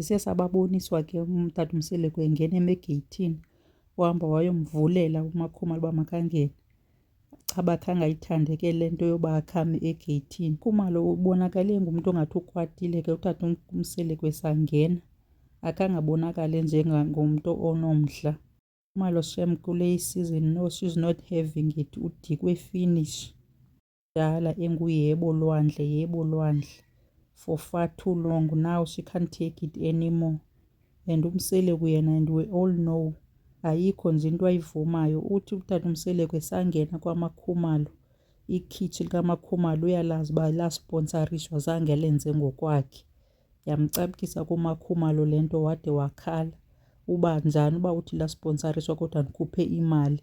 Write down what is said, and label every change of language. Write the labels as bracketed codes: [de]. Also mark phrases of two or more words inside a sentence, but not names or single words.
[xh] Siye sababoniswa ke utata uMseleku engena emegeyithini, wahamba wayomvulela uMakhumalo uba makangene. Caba khange ayithande ke le nto yoba akhame egeyithini. Makhumalo ubonakale ngumntu ongathi ukwatile ke utata uMseleku esangena, akhange abonakale njengangumntu onomdla. Makhumalo shem kule [en] season, no, she's not having it. [xh] Udikwe finish. Dala enguyebo lwandle [en] for far too long. Now she can't take it anymore. [xh] And uMseleku yena, [en] and we all know, [xh] ayikho nje into ayivumayo. Uthi utata uMseleku esangena kwaMakhumalo, ikhitshi likaMakhumalo uyalazi uba lasponsorishwa, zange lenze ngokwakhe. Yamcapukisa kuMakhumalo le nto wade wakhala uba njani uba uthi lasponsorishwa kodwa ndikhuphe imali.